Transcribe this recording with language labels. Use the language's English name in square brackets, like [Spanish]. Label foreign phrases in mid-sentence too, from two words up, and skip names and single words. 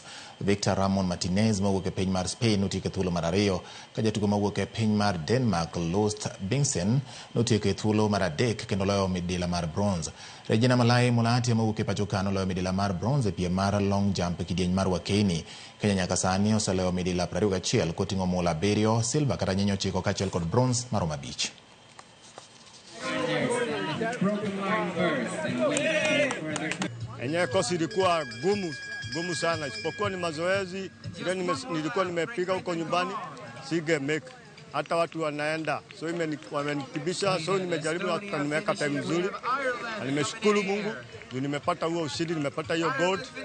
[Luo (Kenya and Tanzania)] Victor Ramon Martinez mawuok e piny mar Spain notieko e thuolo mar ariyo ka jatugo mawuok e piny mar Denmark Lost Bingsen notieko e thuolo mar adek kendo loyo midila mar bronze. Regina Malai Mulati mawuok e pacho ka noloyo midila mar bronze e piem mar [English] long jump [Luo (Kenya and Tanzania)] e kidieny mar Wakeini. Kenya nyaka sani oseloyo midila 21 koting'o mula 7, silver kata nyinyo 9 kaachiel kod bronze maromo 5. [Swahili] Enyewe kosi ilikuwa gumu sana, isipokuwa ni mazoezi. Nilikuwa nimepiga huko nyumbani, sige make hata watu wanaenda, so wamenitibisha, so nimejaribu hata nimeweka time nzuri, na nimeshukuru Mungu nimepata huo ushindi, nimepata hiyo gold.